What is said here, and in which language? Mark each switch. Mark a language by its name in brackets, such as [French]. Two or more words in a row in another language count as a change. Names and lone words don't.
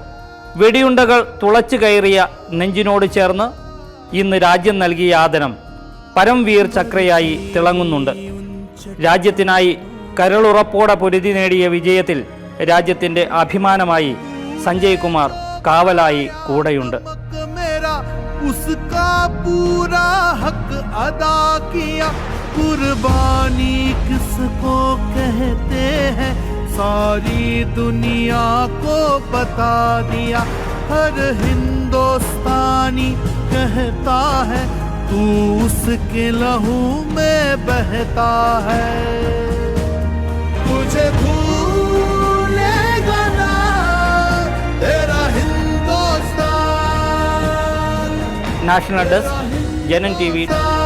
[Malayalam] വെടിയുണ്ടകൾ തുളച്ചു കയറിയ നെഞ്ചിനോട് ചേർന്ന് ഇന്ന് രാജ്യം നൽകിയ ആദരം പരംവീർ ചക്രയായി തിളങ്ങുന്നുണ്ട്. രാജ്യത്തിനായി കരളുറപ്പോടെ പൊരുതി നേടിയ വിജയത്തിൽ രാജ്യത്തിന്റെ അഭിമാനമായി സഞ്ജയ് കുമാർ കാവലായി കൂടെയുണ്ട്. [Hindi] उसका पूरा हक अदा किया, कुर्बानी किसको कहते हैं सारी दुनिया को बता दिया. हर हिंदुस्तानी कहता है तू उसके लहू में बहता है. तुझे भूलेगा ना तेरा हिंदुस्तान. [English] National Desk, [Malayalam] ജനൻ TV.